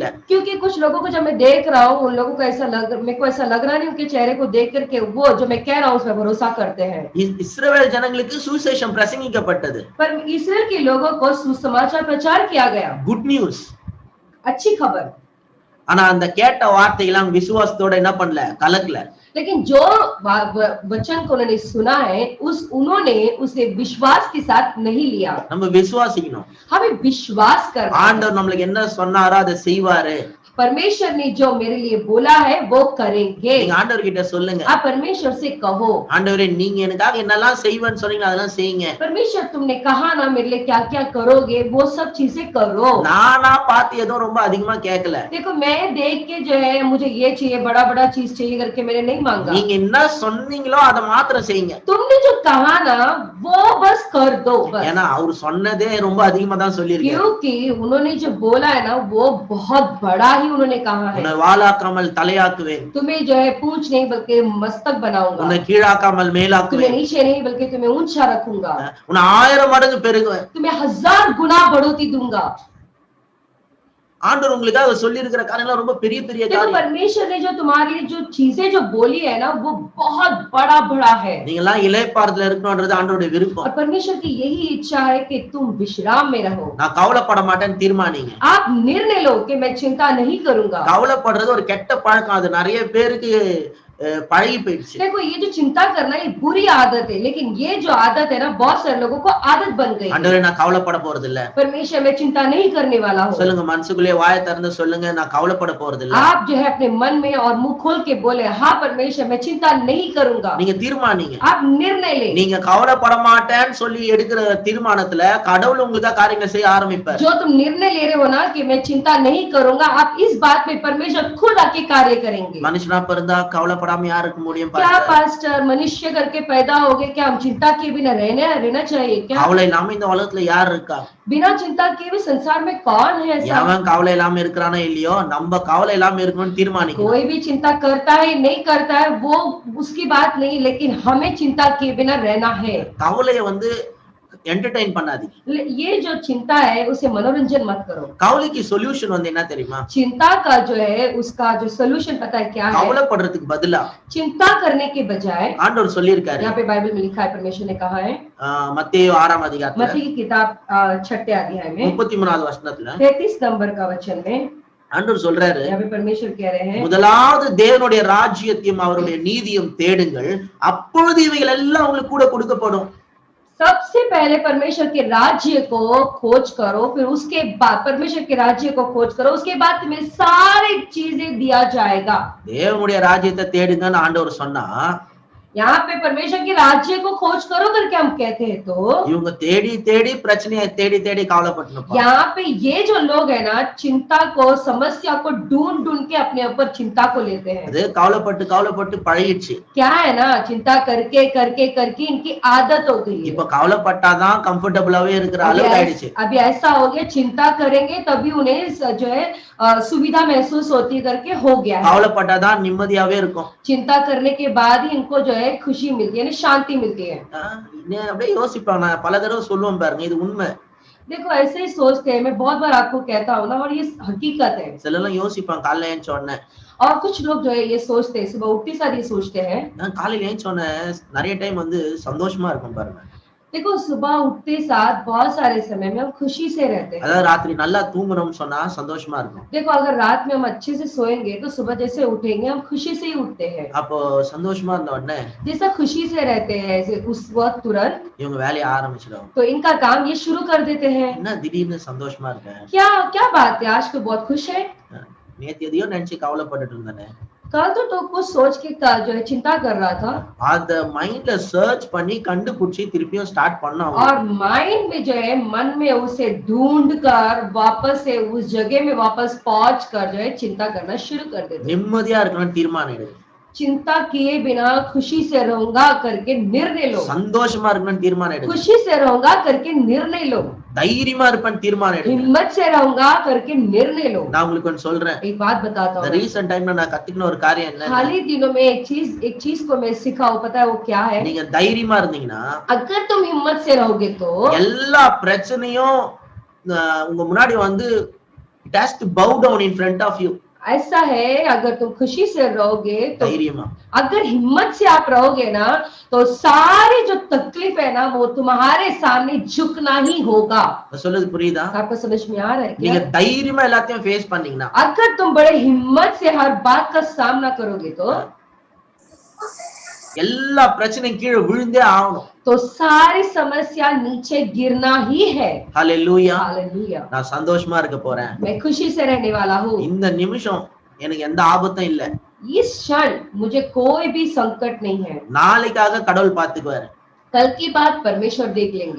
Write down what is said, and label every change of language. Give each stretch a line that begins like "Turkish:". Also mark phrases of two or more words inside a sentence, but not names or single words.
Hindi: क्योंकि कुछ लोगों को जब मैं देख रहा हूँ, उन लोगों को मेरे को ऐसा लग रहा नहीं, उनके चेहरे को देख करके वो जो मैं कह रहा हूँ उसमें भरोसा करते हैं।
Tamil: இஸ்ரவேல் ஜனங்களுக்கு சுவிசேஷம் பிரசங்கிக்கப்பட்டது.
Hindi: पर इस्राएल के लोगों को सुसमाचार प्रचार किया गया,
English: good news.
Hindi: अच्छी खबर।
Tamil: ஆனா அந்த கேட்ட வார்த்தையெல்லாம் விசுவாசத்தோட என்ன பண்ணல, கலக்கல.
Hindi: लेकिन जो वचन को उन्होंने सुना है उन्होंने उसे विश्वास के साथ नहीं लिया।
Tamil: நம்ம விசுவாசிக்கணும்.
Hindi: हमें विश्वास करना है।
Tamil: ஆண்டவர் நம்மளுக்கு என்ன சொன்னாரோ அதை செய்வாரு.
Hindi: परमेश्वर ने जो मेरे लिए बोला है वो करेंगे।
Tamil: நீங்க ஆண்டவர் கிட்ட சொல்லுங்க,
Hindi: आप परमेश्वर से कहो,
Tamil: ஆண்டவரே நீங்க எனக்காக என்னெல்லாம் செய்வேன்னு சொன்னீங்க அதெல்லாம் செய்யுங்க.
Hindi: परमेश्वर तुमने कहा ना मेरे लिए क्या क्या करोगे, वो सब चीजें करो।
Tamil: நானா பார்த்து ஏதோ ரொம்ப அதிகமா கேட்கல.
Hindi: देखो मैं देख के जो है मुझे ये चाहिए, बड़ा बड़ा चीज चाहिए करके मैंने नहीं मांगा।
Tamil: நீங்க என்ன சொன்னீங்களோ அதை மாத்திரம் செய்யுங்க.
Hindi: तुमने जो कहा ना वो बस कर दो बस।
Tamil: ஏன்னா அவர் சொன்னதே ரொம்ப அதிகமா தான் சொல்லியிருக்காரு.
Hindi: क्योंकि उन्होंने जो बोला है ना वो बहुत बड़ा ही उन्होंने कहा है।
Tamil: உன்னை வாளாக்காமல் தலையாக்குவேன்,
Hindi: तुम्हें जो है पूंछ नहीं बल्कि मस्तक बनाऊंगा,
Tamil: உன்னை கீழாக்காமல்
Hindi: तुम्हें
Tamil: மேலாக்குவேன்,
Hindi: नीचे नहीं बल्कि तुम्हें ऊंचा रखूंगा,
Tamil: உன்னை 1000 மடங்கு பெருகுவேன்.
Hindi: तुम्हें 1000 गुना बढ़ोती दूंगा।
Tamil: ஆண்டவர் உங்களுக்காக சொல்லி இருக்கிற காரியம்லாம் ரொம்ப பெரிய பெரிய
Hindi: देखो
Tamil: காரியம்.
Hindi: परमेश्वर ने जो तुम्हारे लिए जो चीजें जो बोली है ना वो बहुत बड़ा बड़ा है।
Tamil: நீங்க எல்லாம் இளைப்பாறுதல இருக்கணும்ன்றது ஆண்டவருடைய
Hindi: और
Tamil: விருப்பம்.
Hindi: परमेश्वर की यही इच्छा है कि तुम विश्राम में रहो।
Tamil: நான் கவலைப்பட மாட்டேன்னு தீர்மானிங்க.
Hindi: आप निर्णय लो कि मैं चिंता नहीं करूंगा।
Tamil: கவலைப்படுறது ஒரு கெட்ட பழக்கம், அது நிறைய பேருக்கு பழகி போயிடுச்சு.
Hindi: देखो ये जो चिंता करना ये बुरी आदत है, लेकिन ये जो आदत है ना बहुत सारे लोगों को आदत बन गई है।
Tamil: ஆண்டவரே நான் கவலைப்பட போறது இல்ல.
Hindi: परमेश्वर मैं चिंता नहीं करने वाला हूँ।
Tamil: சொல்லுங்க, மனசுக்குள்ளே வாயை திறந்து சொல்லுங்க, நான் கவலைப்பட போறது இல்ல.
Hindi: आप जो है अपने मन में और मुंह खोल के बोले, हाँ परमेश्वर मैं चिंता नहीं करूंगा।
Tamil: நீங்க தீர்மானிங்க.
Hindi: आप निर्णय ले।
Tamil: நீங்க கவலைப்பட மாட்டேன்னு சொல்லி எடுக்கிற தீர்மானத்துல கடவுள் உங்களுக்கு காரியங்களை செய்ய ஆரம்பிப்பார்.
Hindi: जो तुम निर्णय ले रहे हो ना कि मैं चिंता नहीं करूंगा, आप इस बात में परमेश्वर खुद आके कार्य करेंगे।
Tamil: மனுஷனா பிறந்தா கவலைப்படாம யாருக்கு முடியும்?
Hindi: क्या पास्टर मनुष्य करके पैदा हो गए, क्या हम चिंता के बिना रहना चाहिए क्या?
Tamil: கவலை இல்லாம இந்த உலகத்துல யார் இருக்கா?
Hindi: बिना चिंता के भी संसार में कौन है ऐसा?
Tamil: எவன் கவலை இல்லாம இருக்கிறானோ இல்லையோ, நம்ம கவலை இல்லாம இருக்கணும்னு தீர்மானிக்கணும்.
Hindi: कोई भी चिंता करता है नहीं करता है वो उसकी बात नहीं, लेकिन हमें चिंता के बिना रहना है।
Tamil: கவலையை வந்து என்டர்டெயின் பண்ணாதீங்க.
Hindi: ये जो चिंता है उसे मनोरंजन मत करो।
Tamil: கவலைக்கு சொல்யூஷன் வந்து என்ன தெரியுமா?
Hindi: चिंता का जो है उसका जो सोल्यूशन पता है क्या है?
Tamil: கவலைப்படுறதுக்கு பதிலா
Hindi: चिंता करने के बजाय
Tamil: ஆண்டவர் சொல்லியிருக்காரு.
Hindi: यहाँ पे बाइबल में लिखा है, परमेश्वर ने कहा है
Tamil: மத்தேயு 6ஆம் அதிகாரத்துல
Hindi: मत्ती की किताब 6 अध्याय में
Tamil: 33வது வசனத்துல
Hindi: 33 नंबर का वचन में
Tamil: ஆண்டவர் சொல்றாரு,
Hindi: यहाँ पे परमेश्वर कह रहे हैं
Tamil: முதலாவது தேவனுடைய ராஜ்யத்தையும் அவருடைய நீதியும் தேடுங்கள், அப்பொழுது இவைகள் எல்லாம் உங்களுக்கு கூட கொடுக்கப்படும்.
Hindi: सबसे पहले परमेश्वर के राज्य को खोज करो, फिर उसके बाद परमेश्वर के राज्य को खोज करो, उसके बाद तुम्हें सारी चीजें दिया जाएगा।
Tamil: தேவனுடைய ராஜ்யத்தை தேடுங்கன்னு ஆண்டவர் சொன்னா,
Hindi: यहाँ पे परमेश्वर के राज्य को खोज करो करके हम कहते हैं तो
Tamil: இவங்க தேடி தேடி பிரச்சனையை தேடி தேடி கவலைப்பட்டு
Hindi: यहाँ पे ये जो लोग है ना चिंता को, समस्या को ढूंढ ढूंढ के अपने ऊपर चिंता को लेते हैं।
Tamil: அது கவலைப்பட்டு கவலைப்பட்டு பழகிடுச்சு.
Hindi: क्या है ना, चिंता करके करके करके इनकी आदत हो गई है।
Tamil: இப்ப கவலைப்பட்டாதான் கம்ஃபர்டபுளாவே இருக்கிற அளவுக்கு ஆயிடுச்சு.
Hindi: अभी ऐसा हो गया, चिंता करेंगे तभी उन्हें जो है सुविधा महसूस होती करके हो गया है।
Tamil: கவலைப்பட்டாதான் நிம்மதியாவே இருக்கும்.
Hindi: चिंता करने के बाद ही इनको जो है खुशी मिलती है, यानी शांति मिलती है।
Tamil: அப்படியே யோசிப்பாங்க, நான் பல தடவை சொல்லுவேன் பாருங்க, இது உண்மை.
Hindi: देखो ऐसे ही सोचते हैं, मैं बहुत बार आपको कहता हूँ ना, और ये हकीकत है।
Tamil: சிலர்லாம் யோசிப்பாங்க, காலையில ஏஞ்ச உடனே
Hindi: और कुछ लोग जो है ये सोचते हैं, सुबह उठते साथ ये सोचते हैं।
Tamil: நான் காலையில ஏஞ்ச உடனே நிறைய டைம் வந்து சந்தோஷமா இருக்கும் பாருங்க.
Hindi: देखो सुबह उठते साथ बहुत सारे समय में हम खुशी से रहते हैं।
Tamil: அதாவது ராத்திரி நல்லா தூங்கணும்னு சொன்னா சந்தோஷமா இருக்கும்.
Hindi: देखो अगर रात में हम अच्छे से सोएंगे तो सुबह जैसे उठेंगे हम खुशी से ही उठते हैं।
Tamil: அப்போ சந்தோஷமா இருந்த உடனே
Hindi: जैसा खुशी से रहते हैं ऐसे उस वक्त तुरंत
Tamil: இவங்க வேலையை ஆரம்பிச்சிடுவாங்க.
Hindi: तो इनका काम ये शुरू कर देते हैं।
Tamil: என்ன திடீர்னு சந்தோஷமா இருக்கேன்,
Hindi: क्या क्या बात है, आज तो बहुत खुश है।
Tamil: நேத்து எதையோ நினைச்சு கவலைப்பட்டுட்டு இருந்தேனே,
Hindi: कल तो कुछ सोच के जो है चिंता कर रहा था,
Tamil: அத
English: mindல search
Tamil: பண்ணி கண்டுபிடிச்சி திருப்பியும் ஸ்டார்ட் பண்ணா
Hindi: और माइंड में जो है मन में उसे ढूंढ कर वापस से उस जगह में वापस पहुंच कर जो है चिंता करना शुरू कर देते।
Tamil: நிம்மதியா இருக்கணும்னு தீர்மானம் எடு.
Hindi: चिंता किए बिना खुशी से रहूंगा करके निर्णय लो।
Tamil: சந்தோஷமா இருக்கணும்னு தீர்மானம் எடு.
Hindi: खुशी से रहूंगा करके निर्णय लो।
Tamil: தைரியமா இருப்பேன்னு தீர்மானம் எடு.
Hindi: हिम्मत से रहूंगा करके निर्णय लो।
Tamil: நான் உங்களுக்கு ஒன்று சொல்றேன்,
Hindi: एक बात बताता
Tamil: இந்த
Hindi: हूँ,
English: recent timeல
Tamil: நான் கத்துக்கின ஒரு காரியம் என்ன,
Hindi: हाल ही दिनों में एक चीज को मैं सीखा हूँ, पता है वो क्या है?
Tamil: நீங்க தைரியமா இருந்தீங்கன்னா
Hindi: अगर तुम हिम्मत से रहोगे तो
Tamil: எல்லா பிரச்சனையும் உங்க முன்னாடி வந்து
English: it has to bow down in front of you.
Hindi: ऐसा है, अगर तुम खुशी से रहोगे तो
Tamil: தைரியமா
Hindi: अगर हिम्मत से आप रहोगे ना तो सारी जो तकलीफ है ना वो तुम्हारे सामने झुकना ही होगा।
Tamil: நான் சொல்றது புரியுதா?
Hindi: आपको समझ में आ रहा है
Tamil: நீங்க
Hindi: क्या?
Tamil: தைரியமா எல்லாத்தையும் ஃபேஸ் பண்ணீங்கன்னா
Hindi: अगर तुम बड़े हिम्मत से हर बात का सामना करोगे तो
Tamil: எல்லா பிரச்சனையும் கீழே விழுந்தே ஆகணும்.
Hindi: सारी समस्या नीचे गिरना ही है।
Tamil: ஹல்லேலூயா.
Hindi: हालेलुया।
Tamil: நான் சந்தோஷமா இருக்க போறேன்.
Hindi: मैं खुशी से रहने वाला हूँ।
Tamil: இந்த நிமிஷம் எனக்கு எந்த ஆபத்தும் இல்ல.
Hindi: इस क्षण मुझे कोई भी संकट नहीं है।
Tamil: நாளைக்காக கடவுள் பாத்துக்குவாரு.
Hindi: कल की बात परमेश्वर देख लेंगे।